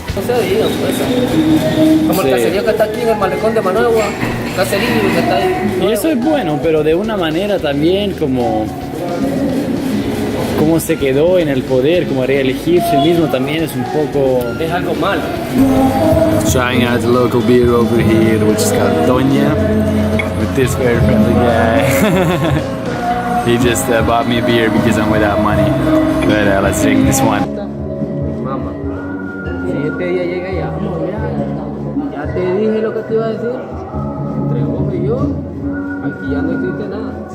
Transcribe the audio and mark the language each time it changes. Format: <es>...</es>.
<es>No se ha ido, pues. Como el caserío que está aquí en el malecón de Managua, caserío que está ahí. Y eso es bueno, pero de una manera también como se quedó en el poder, como reelegirse mismo también es un poco... Es algo malo.</es> <en>Trying out the local beer over here, which is called Doña, with this very friendly guy. He just bought me a beer because I'm without money. But let's drink this one.</en> <es>Mamá, si este día llega ya, ya te dije lo que te iba a decir. Entre vos y yo, aquí ya no existe nada.</es>